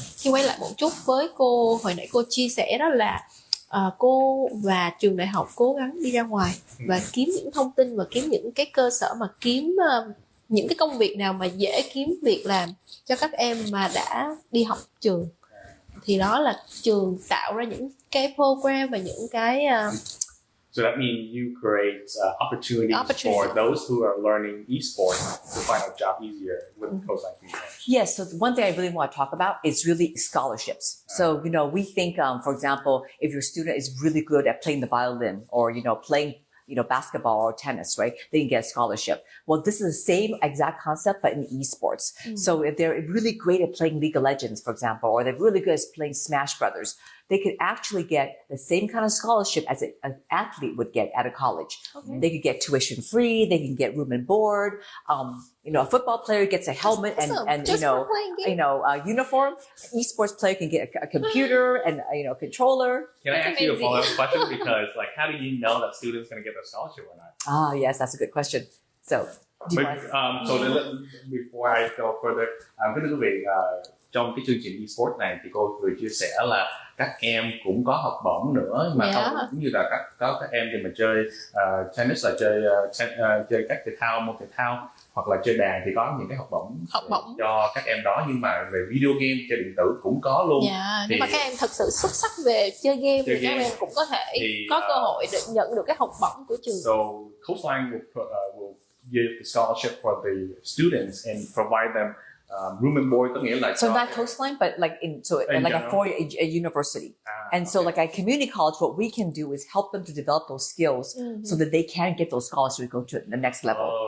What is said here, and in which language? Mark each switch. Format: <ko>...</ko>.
<vi>Khi quay lại một chút với cô, hồi nãy cô chia sẻ đó là cô và trường đại học cố gắng đi ra ngoài và kiếm những thông tin và kiếm những cái cơ sở mà kiếm những cái công việc nào mà dễ kiếm việc làm cho các em mà đã đi học trường, thì đó là trường tạo ra những cái program và những cái</vi> <en>So that means you create opportunities for those who are learning esports to find a job easier with Coastline College. Yes, so one thing I really want to talk about is really scholarships. So, we think, for example, if your student is really good at playing the violin or, playing, basketball or tennis, right? They can get a scholarship. Well, this is the same exact concept, but in esports. So if they're really great at playing League of Legends, for example, or they're really good at playing Smash Brothers, they could actually get the same kind of scholarship as an athlete would get at a college. Okay. They could get tuition free. They can get room and board. A football player gets a helmet and a uniform. An esports player can get a computer and a controller. Can I ask you a follow-up question? Because how do you know that student's going to get the scholarship or not? Ah, yes, that's a good question. So, before I go further,</en> <vi>kính thưa quý vị, trong cái chương trình esports này thì cô vừa chia sẻ là các em cũng có học bổng nữa, mà không cũng như là các em thì mà chơi tennis là chơi các thể thao, môn thể thao, hoặc là chơi đàn thì có những cái học bổng cho các em đó. Nhưng mà về video game, chơi điện tử cũng có luôn. Nếu mà các em thật sự xuất sắc về chơi game thì các em cũng có thể có cơ hội để nhận được cái học bổng của trường.</vi> <en>So Coastline will give the scholarship for the students and provide them room and board,</en> <vi>có nghĩa là</vi> <en>so not Coastline, but like like a four-year university. And so like at community college, what we can do is help them to develop those skills so that they can get those scholarships to go to the next level.</en>